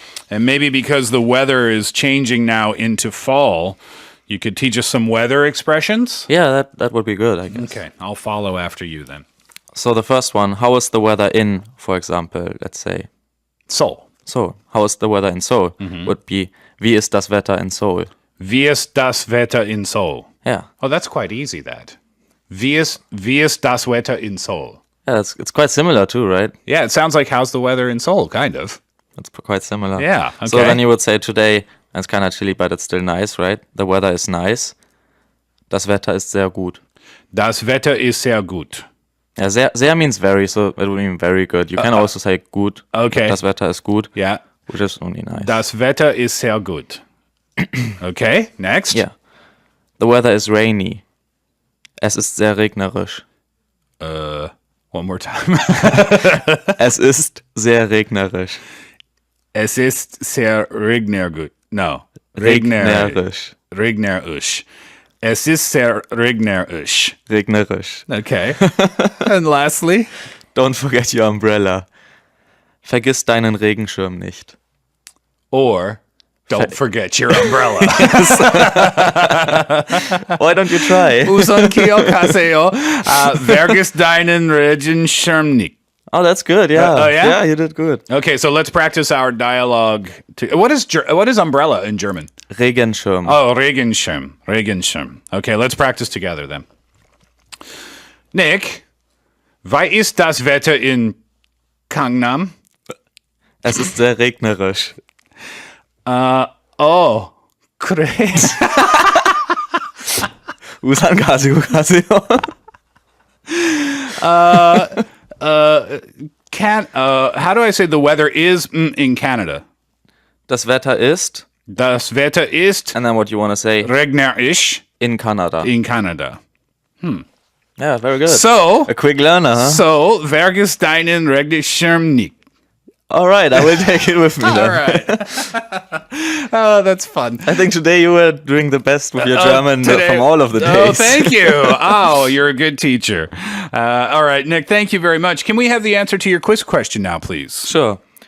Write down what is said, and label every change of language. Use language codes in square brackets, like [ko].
[en] And maybe because the weather is changing now into fall, you could teach us some weather expressions? Yeah, that would be good, I guess. Okay, I'll follow after you then. So the first one, how is the weather in, for example, let's say. Seoul. Seoul. How is the weather in Seoul? Would be, [de] wie ist das Wetter in Seoul? Wie ist das Wetter in Seoul? [en] Yeah. Oh, that's quite easy, that. [de] Wie ist das Wetter in Seoul? [en] Yeah, it's quite similar too, right? Yeah, it sounds like how's the weather in Seoul, kind of. It's quite similar. Yeah, So okay. then you would say today, it's kind of chilly, but it's still nice, right? The weather is nice. [de] Das Wetter ist sehr gut. Das Wetter ist sehr gut. [en] Yeah, sehr means very, so it would mean very good. You can also say gut. Okay. [de] Das Wetter ist gut, [en] Yeah. which is only nice. [de] Das Wetter ist sehr gut. [en] Okay, next. Yeah. The weather is rainy. [de] Es ist sehr regnerisch. [en] One more time. [de] Es ist sehr regnerisch. Es ist sehr regnerisch. [en] No. [de] Regnerisch. Regnerisch. Es ist sehr regnerisch. Regnerisch. [en] Okay. And lastly? Don't forget your umbrella. [de] Vergiss deinen Regenschirm nicht. [en] Or don't forget your umbrella. Why don't you try? [ko] 우선 기억하세요. [de] Vergiss deinen Regenschirm nicht. [en] Oh, that's good. Yeah. oh, yeah? Yeah, you did good. Okay, so let's practice our dialogue. What is umbrella in German? [de] Regenschirm. Oh, Regenschirm. Regenschirm. [en] Okay, let's practice together then. [de] Nick, wie ist das Wetter in Gangnam? Es ist sehr regnerisch. [ko] Oh, 그래. 우산 가지고 가세요. [en] How do I say the weather is in Canada? [de] Das Wetter ist, Das Wetter ist [en] and then what you want to say, [de] regnerisch [en] in Canada. in Canada. Yeah, very good. So, A quick learner, huh? [de] so vergiss deinen Regenschirm nicht. [en] All right, I will take it with me then. All right. Oh, that's fun. I think today you were doing the best with your German Today- from all of the days. Oh, thank you. Oh, you're a good teacher. All right, Nick, thank you very much. Can we have the answer to your quiz question now, please? Sure.